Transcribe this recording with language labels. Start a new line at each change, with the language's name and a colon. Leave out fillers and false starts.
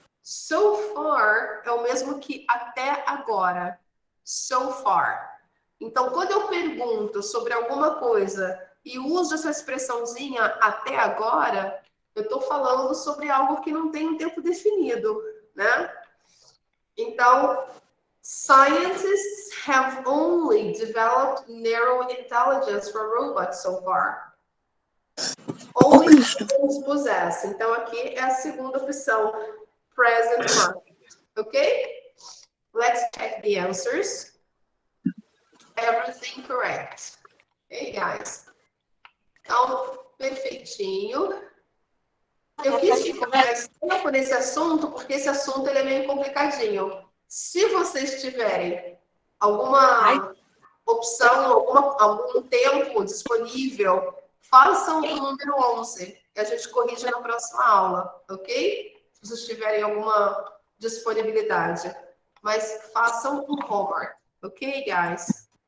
Portuguese: So far é o mesmo que até agora. So far. Então, quando eu pergunto sobre alguma coisa e uso essa expressãozinha até agora, eu estou falando sobre algo que não tem um tempo definido, né?
English: Então, scientists have only developed narrow intelligence for robots so far. Only possess.
Portuguese: Então, aqui é a segunda opção, present perfect.
English: Ok? Let's check the answers. Everything correct. Hey, guys.
Portuguese: Então, perfeitinho. Eu quis ficar mais tempo nesse assunto, porque esse assunto ele é meio complicadinho. Se vocês tiverem alguma opção, algum tempo disponível, façam o número 11, que a gente corrige na próxima aula, ok? Se vocês tiverem alguma disponibilidade. Mas façam o homework, ok, guys?